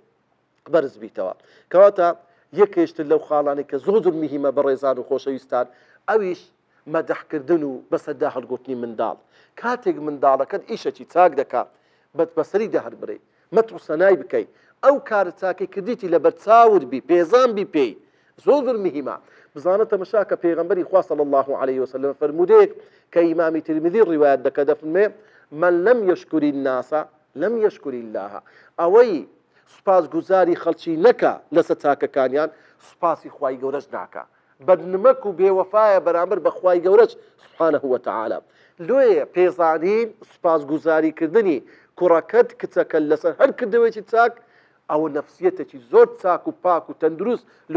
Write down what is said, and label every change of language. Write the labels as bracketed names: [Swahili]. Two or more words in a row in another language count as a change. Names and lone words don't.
[Central Kurdish] بەرز بیتەوە کەواتە یەکێشتر لەو خاڵانی کە زۆر مهمە بە ڕێزان و خۆشەویستان ئەویش مەدەحکردن و بەسەردا هەڵگوتنی منداڵ کاتێک منداڵەکەت ئیشەکی چاک دەکات بەسەری دەهەڵبڕی مەتر و سەنای بکەیت ئەو کارە چاکەی کردیتی لەبەر چاوت بی پێزان بی پێی زۆر مهمە بزانە تەماشا کە پێغەمبەری خوا [Arabic] صلی الله عليه وسلم [Central Kurdish] فەرمودەیەک کە ئیمامی ترمذی ڕیوایەت دەکات دەفەرمێ من [Arabic] لم يشكر الناس لم يشكر الله [Central Kurdish] ئەوەی سوپاس گوزاری خەڵکی نەکە لەسەر چاکەکانیان سوپاسی خوای گەورەش ناکە بەدنمەک و بێوەفایە بەرامبەر بە خوای گەورەش [Arabic] سبحانه وتعالى [Central Kurdish] لۆیە پێزانین سوپاس گوزاریکردنی کوڕەکەت کچەکە لەسەر هەر کردەوەیکی چاک ئەوە نەفسیەتێکی زۆر چاک و پاک و تەندروست لە